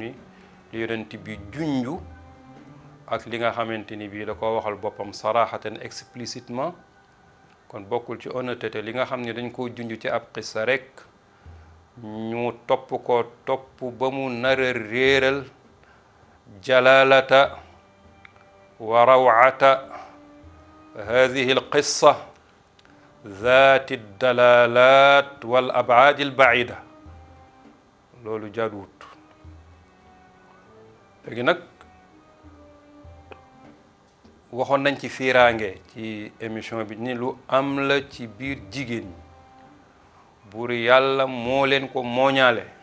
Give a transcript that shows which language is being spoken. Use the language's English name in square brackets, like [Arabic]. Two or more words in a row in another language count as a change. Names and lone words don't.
[Wolof] ni li yonent bi junju ak li nga xamante ni bii da ko waxal boppam sarahatan explicitement kon bokkul ci honnêteté li nga xam ne dañ koo junj ci ab qissa rek ñu topp ko topp ba mu nar a réeral [Arabic] جلالة وروعة هذه القصة ذات الدلالات والأبعاد البعيدة [Wolof] loolu jaaduwut. léegi nag waxoon nañ ci fiiraange ci émission bi ni lu am la ci biir jigéen ñi buur yàlla moo leen ko mooñaale.